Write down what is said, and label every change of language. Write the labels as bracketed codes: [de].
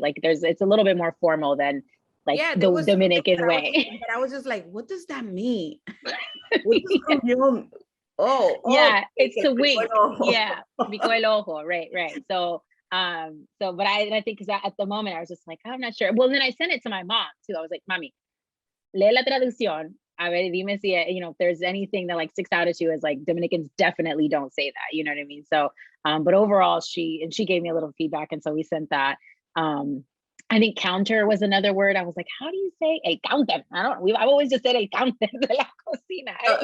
[en] Like it's a little bit more formal than like the Dominican way. But I was just like, what does that mean? What does gruñón? Yeah, it's to wink. Yeah, [es] picó el ojo. [en] Right. So but I think because at the moment I was just like, I'm not sure. Well, then I sent it to my mom too. [es] I was like, Mommy, lee la traducción. A ver, dime si, [en] if there's anything that like sticks out at you as like Dominicans definitely don't say that, you know what I mean? So, but overall she gave me a little feedback. And so we sent that. I think counter was another word. I was like, how do you say a counter? I've always just said a counter [es] de la cocina.